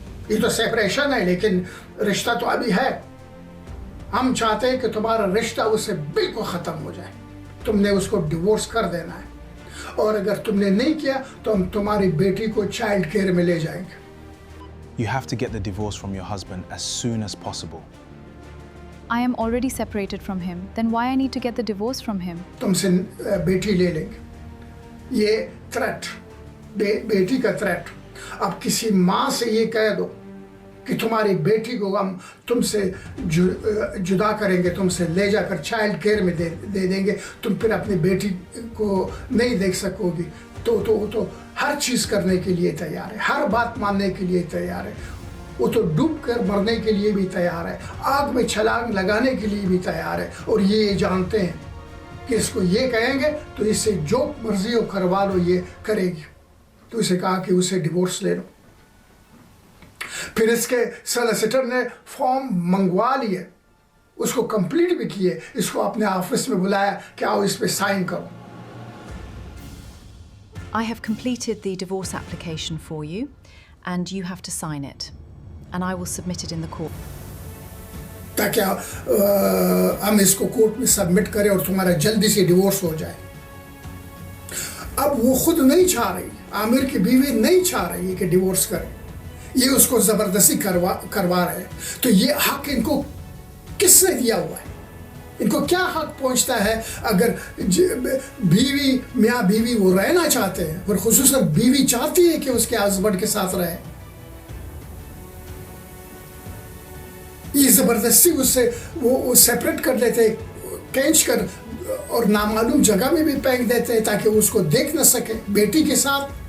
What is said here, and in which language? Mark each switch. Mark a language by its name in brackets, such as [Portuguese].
[Hindi] ये तो सेपरेशन है, लेकिन रिश्ता तो अभी है। हम चाहते हैं कि तुम्हारा रिश्ता उससे बिल्कुल ख़त्म हो जाए, तुमने उसको डिवोर्स कर देना है, और अगर तुमने नहीं किया तो हम तुम्हारी बेटी को चाइल्ड केयर में ले जाएंगे। [English] You have to get the divorce from your husband as soon as possible. I am already separated from him. Then why I need to get the divorce from him? [Hindi] तुमसे बेटी ले लेंगे, ये threat, बेटी का थ्रेट। अब किसी माँ से ये कह दो कि तुम्हारी बेटी को हम तुमसे जुदा करेंगे, तुमसे ले जाकर चाइल्ड केयर में दे देंगे, तुम फिर अपनी बेटी को नहीं देख सकोगी, तो हर चीज़ करने के लिए तैयार है, हर बात मानने के लिए तैयार है। वो तो डूब कर मरने के लिए भी तैयार है, आग में छलांग लगाने के लिए भी तैयार है, और ये जानते हैं कि इसको ये कहेंगे तो इससे जो मर्जी हो करवा लो, ये करेगी। तो इसे कहा कि उसे डिवोर्स ले लो। फिर इसके सॉलिसिटर ने फॉर्म मंगवा लिए, उसको कंप्लीट भी किए, इसको अपने ऑफिस में बुलाया कि आओ इस पे साइन करो। [English] I have completed the divorce application for you and you have to sign it and I will submit it in the court. [Hindi] ताकि हम इसको कोर्ट में सबमिट करें और तुम्हारा जल्दी से डिवोर्स हो जाए। अब वो खुद नहीं चाह रही, आमिर की बीवी नहीं चाह रही है कि डिवोर्स करे, ये उसको ज़बरदस्ती करवा रहे हैं। तो ये हक इनको किसने दिया हुआ है? इनको क्या हक पहुंचता है अगर बीवी, मियाँ बीवी वो रहना चाहते हैं, और खुसूसन बीवी चाहती है कि उसके हस्बैंड के साथ रहे, ये ज़बरदस्ती उससे वो सेपरेट कर लेते, खींच कर, और नामालूम जगह में भी फेंक देते हैं ताकि उसको देख न सके बेटी के साथ।